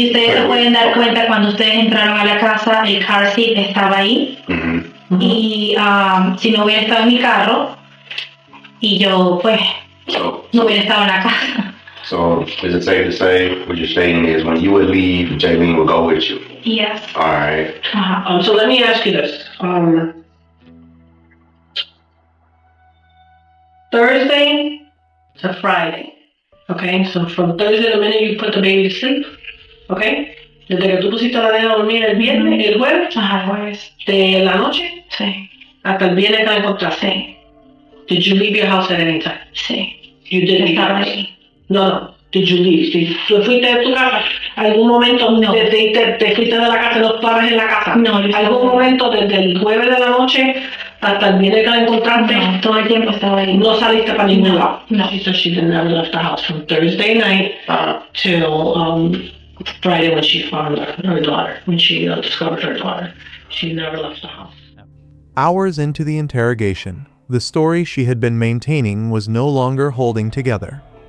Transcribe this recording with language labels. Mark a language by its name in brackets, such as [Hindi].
[Spanish] Y ustedes se pueden dar cuenta cuando ustedes entraron a la casa, el car seat estaba ahí. Y si no hubiera estado en mi carro, y yo pues no hubiera estado en la casa. [English] So is it safe to say what you're stating is when you would leave, Jailyn would go with you? Yes. Alright. So let me ask you this. Thursday to Friday. Okay, so from Thursday, the minute you put the baby to sleep, okay? [Spanish] Desde que tú pusiste a la nena a dormir el viernes, el jueves, de la noche, sí, hasta el viernes que la encontraste. [English] Did you leave your house at any time? [Spanish] Sí. [English] You did leave your house? [Spanish] No. [English] Did you leave? [Spanish] ¿Tú fuiste de tu casa? ¿Algún momento te fuiste de la casa y no estabas en la casa? No. ¿Algún momento desde el jueves de la noche hasta el viernes que la encontraste? No, todo el tiempo estaba ahí. No saliste para ningún lado? No. [English] So she never left the house from Thursday night till Friday when she found her daughter, when she discovered her daughter. She never left the house. Hours into the interrogation, the story she had been maintaining was no longer holding together.